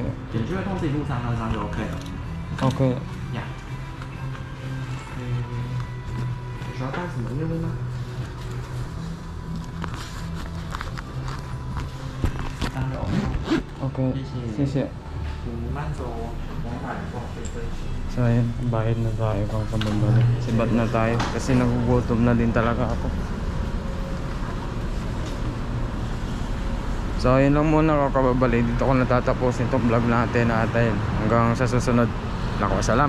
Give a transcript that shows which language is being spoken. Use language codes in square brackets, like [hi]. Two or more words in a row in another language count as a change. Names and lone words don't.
[zh] 点击会通知你入账，那张就 OK 了。 OK。呀。需要带什么业务吗？OK， 谢谢。慢走 [tl] So ayun, bayad na tayo kung kababali. Sibat na tayo kasi nagugutom na din talaga ako. So ayun lang muna ako kababali. Dito ko natatapusin itong vlog natin at ayun, hanggang sa susunod.